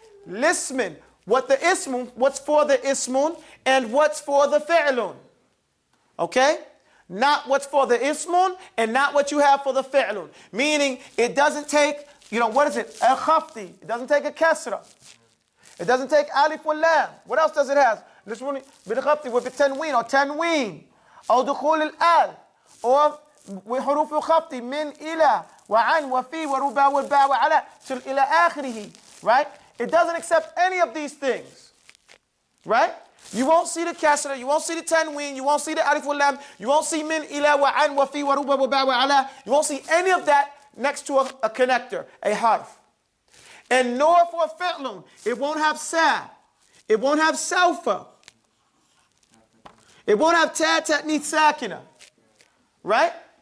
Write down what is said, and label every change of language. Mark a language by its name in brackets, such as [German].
[English] Lismin, what the ismun, what's for the ismun, and what's for the fi'lun. Okay? Not what's for the ismun, and not what you have for the fi'lun. Meaning, it doesn't take, what is it? A khafti. It doesn't take a kasra. It doesn't take alif wal lam. What else does it have? This one [Arabic] بالخفض وبالتنوين [English] or tanween [Arabic] أو دخول الآل [English] or [Arabic] وحروف الخفض من إلى وعن وفي وربا والباء وعلى [English] till [Arabic] إلى آخره. [English] Right? It doesn't accept any of these things. Right? You won't see the kasra, you won't see the tanween, you won't see the alif wal lam, you won't see min [Arabic] إلى وعن وفي وربا والباء وعلى. [English] You won't see any of that next to a connector, a harf. And nor for a fi'lun, it won't have sa, it won't have sawfa, it won't have ta, ta'nith, sakina, right?